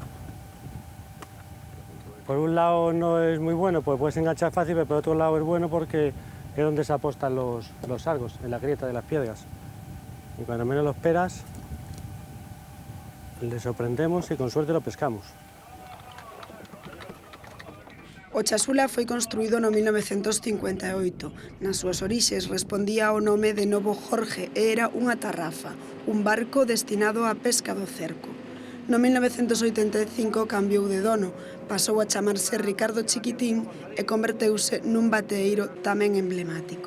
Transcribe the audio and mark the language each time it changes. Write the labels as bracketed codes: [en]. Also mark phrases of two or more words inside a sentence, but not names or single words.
[es] Por un lado no es muy bueno, pues puedes enganchar fácil, pero por otro lado es bueno porque es donde se apostan los sargos, en la grieta de las piedras. Y cuando menos lo esperas, le sorprendemos y con suerte lo pescamos. [gl] O Chasula foi construído no 1958. Nas súas orixes respondía ao nome de Novo Jorge e era unha tarrafa, un barco destinado á pesca do cerco. No 1985 cambiou de dono, pasou a chamarse Ricardo Chiquitín e converteuse nun bateeiro tamén emblemático.